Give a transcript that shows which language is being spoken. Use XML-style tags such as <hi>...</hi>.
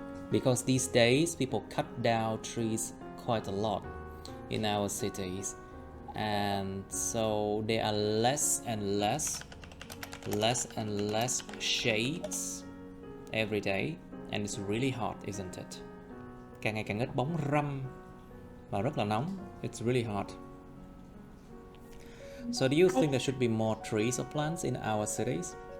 <en>Because these days people cut down trees quite a lot in our cities, and so there are less and less shades every day, and it's really hot, isn't it?</en> <vi>Càng ngày càng ít bóng râm và rất là nóng.</vi> <en>It's really hot. So do you think there should be more trees or plants in our cities?</en>